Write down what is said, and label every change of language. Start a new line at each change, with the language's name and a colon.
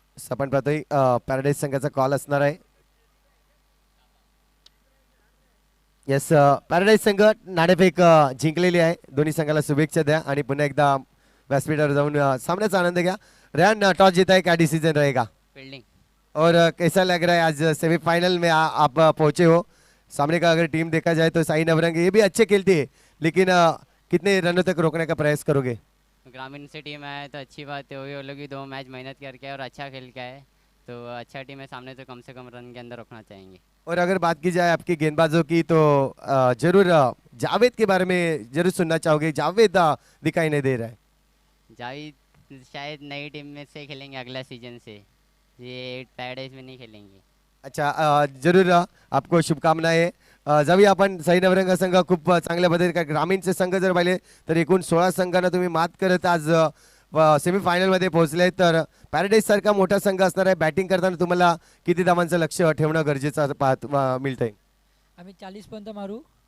Marathi: आपण पाहतोय पॅराडाईज संघाचा कॉल असणार आहे. येस, पॅराडाईज संघ नाणेफेक जिंकलेली आहे. दोन्ही संघाला शुभेच्छा द्या आणि पुन्हा एकदा व्यासपीठावर जाऊन सामन्याचा आनंद घ्या.
Hindi: रेहान, टॉस जीता है, क्या डिसीजन रहेगा? फील्डिंग. और कैसा लग रहा है आज सेमीफाइनल में आप पहुंचे हो? सामने का अगर टीम देखा जाए तो साई नवरंग ये भी अच्छे खेलती है, लेकिन कितने रनों तक रोकने का प्रयास करोगे? ग्रामीण से टीम है तो अच्छी बात है, वही वो लोग भी 2 मैच मेहनत करके और अच्छा खेल के आए, तो अच्छा टीम है सामने, तो कम से कम रन के अंदर रखना चाहेंगे। और अगर बात की जाए आपकी गेंदबाजों की तो जरूर जावेद के बारे में जरूर सुनना चाहोगे। जावेद दिखाई नहीं दे रहा है। जावेद शायद नई टीम में से खेलेंगे अगला सीजन से, ये पैराडाइज में नहीं खेलेंगे। अच्छा, जरूर आपको शुभकामनाएं।
Marathi: जाऊया आपण साई नवरंग संघ खूप चांगल्या पद्धतीने ग्रामीणचे संघ जर पाहिले तर एकूण 16 संघांना तुम्ही मात करत आज सेमीफायनल मध्ये पोहोचले। तर पॅराडाईज सारखा मोठा संघ असणार आहे, बॅटिंग करताना तुम्हाला किती धावांचं लक्ष ठेवणं गरजेचं मिळतंय? आम्ही 40 पर्यंत मारू.